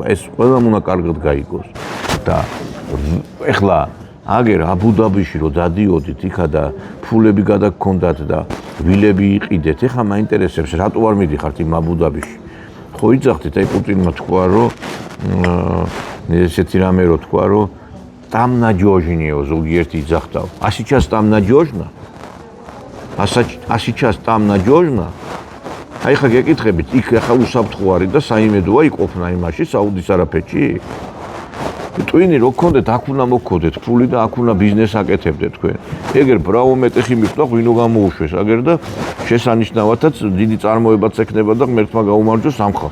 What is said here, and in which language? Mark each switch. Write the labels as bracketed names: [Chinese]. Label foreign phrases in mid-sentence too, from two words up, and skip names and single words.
[Georgian] ეს ყველამ უნდა კარგად გაიგოს. და ეხლა აგერ აბუ-დაბიში რო დადიოდით იქა და ფულები გადაგქონდათ და ვილები იყიდეთ, ეხლა მაინტერესებს რატო არ მიდიხართ იმ აბუ-დაბიში? ხო იძახდით, აი პუტინმა თქვა, რომ ესეთი რამე რო თქვა, რომ [Russian] там надёжнее [Georgian] ზოგიერთი იძახდა. [Russian] А сейчас там надёжно? А сейчас там надёжно? [Georgian] აი ხა გეკითხებით, იქ ხა უსაფრთხო არის და საიმედოა იქ ყოფნა იმაში საუდის არაფეთში? ტვინი რო გქონდეთ, აქ უნდა მოგქონდეთ ფული და აქ უნდა ბიზნეს აკეთებდეთ თქვენ. ეგერ ბრავო მეტეხი მიხვდა, ღვინო გამოუშვეს აგერ და შესანიშნავათაც დიდი წარმოებაც ექნება და ღმერთმა გაუმარჯოს სამხალხო.